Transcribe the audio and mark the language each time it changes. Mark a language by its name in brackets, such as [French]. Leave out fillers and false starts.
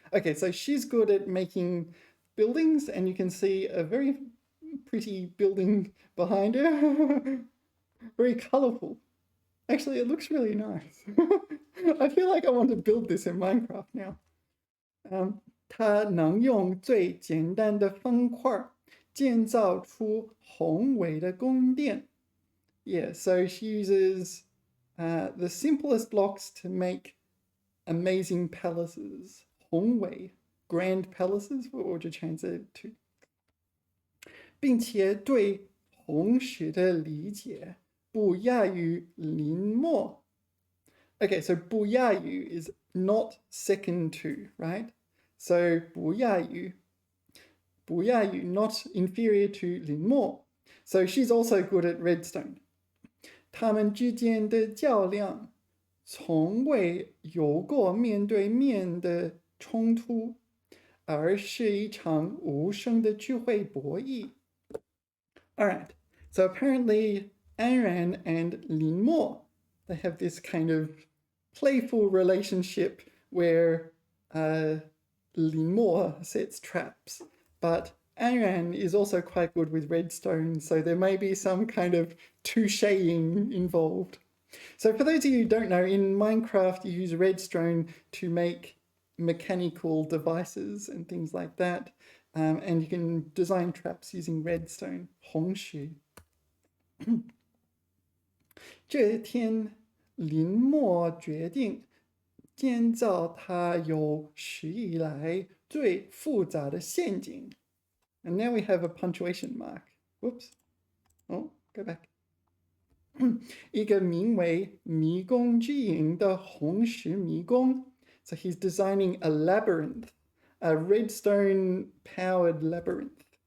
[English] Okay, so she's good at making buildings, and you can see a very pretty building behind her. Very colorful. Actually, it looks really nice. I feel like I want to build this in Minecraft now. [Chinese] 它能用最简单的方块建造出宏伟的宫殿. [English] Yeah, so she uses the simplest blocks to make amazing palaces. 宏伟, grand palaces. What would you change it to? [Chinese] 并且对红石的理解不亚于林默. [English] Okay, so 不亚于 is not second to, right? So 不亚于, not inferior to 林默. So she's also good at redstone. [Chinese] 他们之间的较量从未有过面对面的冲突，而是一场无声的智慧博弈. [English] All right, so apparently Anran and Lin Mo, they have this kind of playful relationship where Lin Mo sets traps, but Anran is also quite good with redstone, so there may be some kind of toucheing involved. So for those of you who don't know, in Minecraft you use redstone to make mechanical devices and things like that, and you can design traps using redstone. [Chinese] 红石。这天，林默决定建造他有史以来最复杂的陷阱。 [English] And now we have a punctuation mark. Whoops. Oh, go back. [Chinese] 一个名为迷宫之影的红石迷宫。 [English] So he's designing a labyrinth, a redstone powered labyrinth.